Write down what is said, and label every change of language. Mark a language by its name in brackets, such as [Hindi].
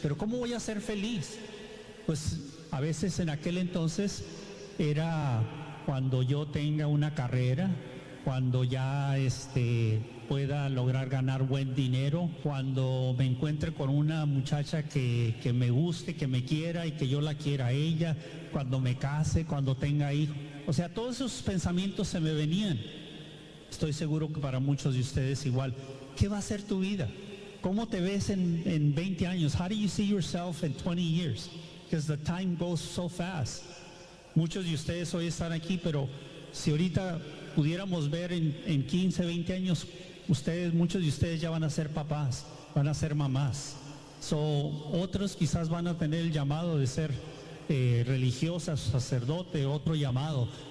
[Spanish] Pero ¿cómo voy a ser feliz? Pues a veces en aquel entonces era cuando yo tenga una carrera, cuando ya pueda lograr ganar buen dinero, cuando me encuentre con una muchacha que me guste, que me quiera y que yo la quiera a ella, cuando me case, cuando tenga hijo. O sea, todos esos pensamientos se me venían. Estoy seguro que para muchos de ustedes igual. ¿Qué va a ser tu vida? ¿Cómo te ves en 20 años? [English] How do you see yourself in 20 years? Because the time goes so fast. [Spanish] Muchos de ustedes hoy están aquí, pero si ahorita pudiéramos ver en 15, 20 años, ustedes, muchos de ustedes ya van a ser papás, van a ser mamás. So, otros quizás van a tener el llamado de ser religiosas, sacerdote, otro llamado.